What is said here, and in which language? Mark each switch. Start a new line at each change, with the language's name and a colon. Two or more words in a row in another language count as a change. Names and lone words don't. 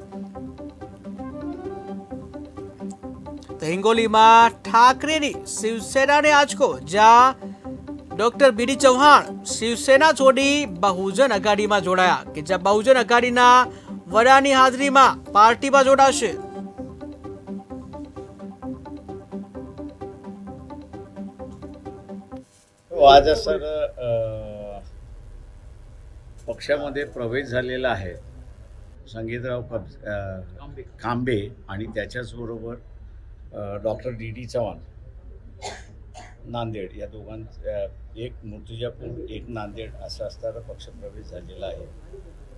Gujarati: તો હિંગોલીમાં ઠાકરેની શિવસેનાને આંચકો, જ્યાં ડોક્ટર બીડી ચૌહાણ શિવસેના છોડી બહુજન આઘાડીમાં જોડાયા કે જ્યાં બહુજન આઘાડીના વડાની હાજરીમાં પાર્ટીમાં જોડાશે।
Marathi: आज सर पक्षामध्ये प्रवेश झालेला आहे संगीतराव कांबे आणि त्याच्याचबरोबर डॉक्टर डी डी चव्हाण नांदेड या दोघांचा एक मूर्तिजापूर एक नांदेड असा असताना पक्षप्रवेश झालेला आहे।